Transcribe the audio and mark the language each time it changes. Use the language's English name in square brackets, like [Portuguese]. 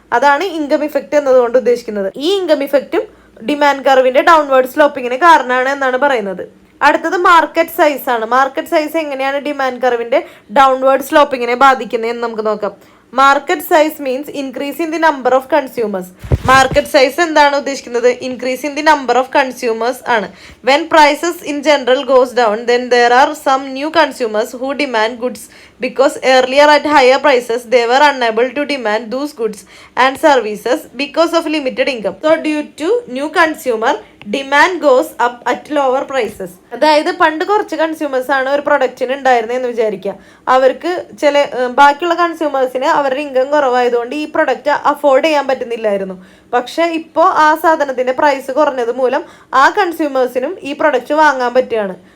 [Malayalam] അതാണ് income effect എന്നതുകൊണ്ട് ഉദ്ദേശിക്കുന്നത്. ഈ ഇൻകം ഇഫക്റ്റും ഡിമാൻഡ് കർവിന്റെ ഡൗൺവേർഡ് സ്ലോപ്പിങ്ങിന് കാരണമാണ് എന്നാണ് പറയുന്നത്. അടുത്തത് മാർക്കറ്റ് സൈസ് ആണ്. മാർക്കറ്റ് സൈസ് എങ്ങനെയാണ് ഡിമാൻഡ് കർവിന്റെ ഡൗൺവേർഡ് സ്ലോപ്പിങ്ങിനെ ബാധിക്കുന്നത് എന്ന് നമുക്ക് നോക്കാം. [English] Market size means increase in the number of consumers. [Malayalam] Market size എന്താണ് ഉദ്ദേശിക്കുന്നത്? [English] Increase in the number of consumers ആണ്. When prices in general goes down then there are some new consumers who demand goods because earlier at higher prices they were unable to demand those goods and services because of limited income. So due to new consumer demand goes up at lower prices. [Malayalam] അതായത് പണ്ട് കുറച്ച് consumers ആണ് ഒരു പ്രൊഡക്റ്റിന് ഉണ്ടായിരുന്നതെന്ന് വിചാരിക്കുക. അവർക്ക് ബാക്കിയുള്ള കൺസ്യൂമേഴ്സിന് അവരുടെ income കുറവായതുകൊണ്ട് ഈ പ്രൊഡക്റ്റ് അഫോർഡ് ചെയ്യാൻ പറ്റുന്നില്ലായിരുന്നു. പക്ഷെ ഇപ്പോൾ ആ സാധനത്തിന്റെ പ്രൈസ് കുറഞ്ഞത് മൂലം ആ കൺസ്യൂമേഴ്സിനും ഈ പ്രൊഡക്റ്റ് വാങ്ങാൻ പറ്റുകയാണ്.